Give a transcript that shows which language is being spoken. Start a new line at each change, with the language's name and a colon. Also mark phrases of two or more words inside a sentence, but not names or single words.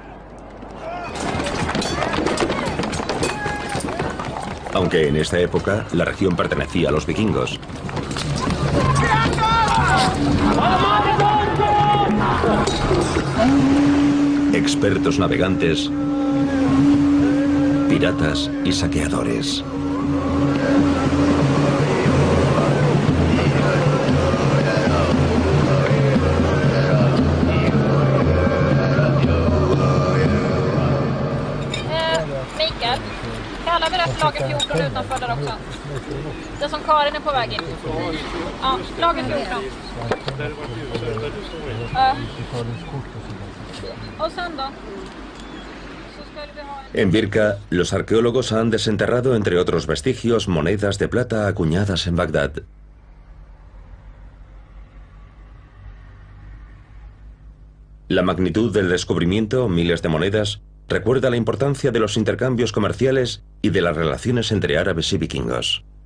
Spanish: Aunque en esta época la región pertenecía a los vikingos. Expertos navegantes, piratas y saqueadores.
Swedish: Lager 14 utanför där också. Det som Karin är på väg in. Ja, lager 14. Och sen då?
Spanish: En Birka, los arqueólogos han desenterrado, entre otros vestigios, monedas de plata acuñadas en Bagdad. La magnitud del descubrimiento, miles de monedas, recuerda la importancia de los intercambios comerciales y de las relaciones entre árabes y vikingos.